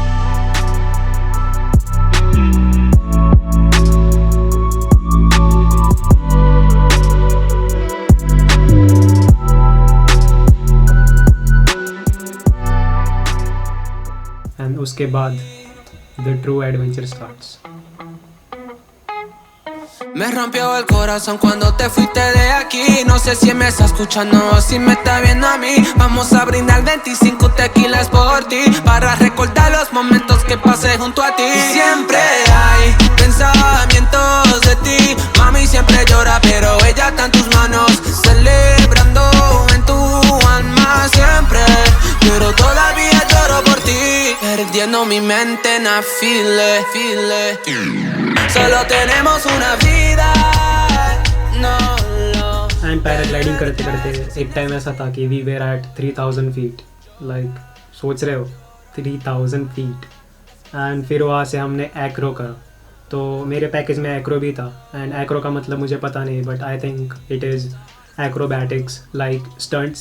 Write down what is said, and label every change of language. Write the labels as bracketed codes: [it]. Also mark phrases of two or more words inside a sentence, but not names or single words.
[en] एंड [hi] उसके बाद [en] the true adventure starts. [es] Me rompió el corazón cuando te fuiste de aquí. No sé si me está escuchando o si me está viendo a mí. Vamos a brindar 25 tequilas por ti, para recordar los momentos que pasé junto a ti. Y siempre hay pensamientos de ti. Mami siempre llora pero ella está en tus manos, celebrando en tu alma siempre. Pero todavía lloro por ti, perdiendo mi mente en [en] I feel it. [es] Solo tenemos una vida, no. [en] and paragliding [hi] करते करते एक टाइम ऐसा था कि [en] we were at 3000 feet. [hi] लाइक सोच रहे हो 3000 फीट। एंड फिर वहाँ से हमने एक्रो करा, तो मेरे पैकेज में एक्रो भी था। [en] and acro [hi] का मतलब मुझे पता नहीं, [en] but I think it is acrobatics, like stunts.